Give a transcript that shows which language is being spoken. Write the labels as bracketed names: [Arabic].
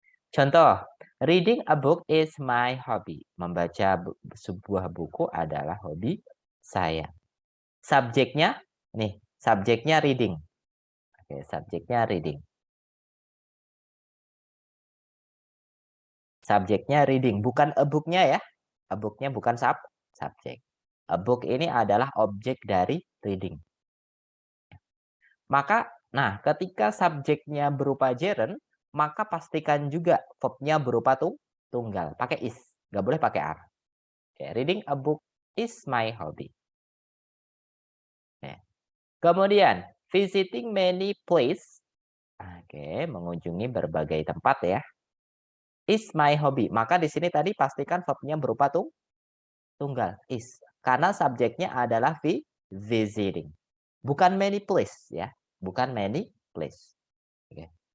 [English] Contoh, reading a book is my hobby. [Indonesian] Membaca sebuah buku adalah hobi saya. Subjeknya nih, subjeknya reading. Oke, subjeknya reading. Subjeknya reading, bukan a book-nya ya. A book-nya bukan subjek. A book ini adalah objek dari reading. Maka, nah ketika subjeknya berupa gerund, maka pastikan juga verb-nya berupa tunggal. Pakai is, nggak boleh pakai are. [English] Oke, reading a book is my hobby. Oke. Kemudian, visiting many place. [Indonesian] Oke, mengunjungi berbagai tempat ya. [English] Is my hobby. [Indonesian] Maka di sini tadi pastikan verb-nya berupa tunggal, is. Karena subjeknya adalah visiting. Bukan many place ya. Bukan many place. Oke.